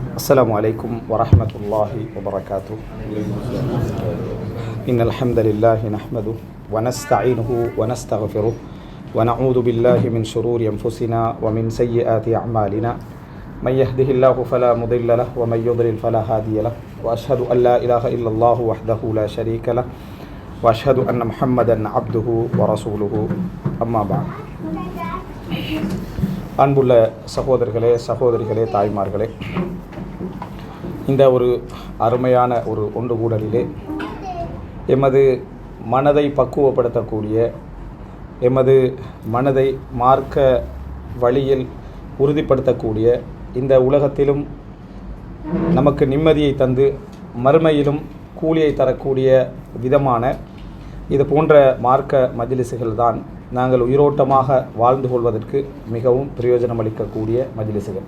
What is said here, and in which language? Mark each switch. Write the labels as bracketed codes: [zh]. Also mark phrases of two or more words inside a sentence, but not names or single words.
[ar] السلام عليكم ورحمة الله وبركاته. إن الحمد لله نحمده ونستعينه ونستغفره ونعوذ بالله من شرور أنفسنا ومن سيئات أعمالنا من يهده الله فلا مضل له ومن يضلل فلا هادي له وأشهد أن لا إله إلا الله وحده لا شريك له وأشهد أن محمدا عبده ورسوله أما بعد. [ta] அன்புள்ள சகோதரர்களே, சகோதரிகளே, தாய்மார்களே, இந்த ஒரு அருமையான ஒரு ஒன்று கூடலிலே எமது மனதை பக்குவப்படுத்தக்கூடிய, எமது மனதை மார்க்க வழியில் உறுதிப்படுத்தக்கூடிய, இந்த உலகத்திலும் நமக்கு நிம்மதியை தந்து மறுமையிலும் கூலியை தரக்கூடிய விதமான இது போன்ற மார்க்க மஜ்லிஸுகள் தான் நாங்கள் உயிரோட்டமாக வாழ்ந்து கொள்வதற்கு மிகவும் பிரயோஜனம் அளிக்கக்கூடிய மஜ்லிஸுகள்.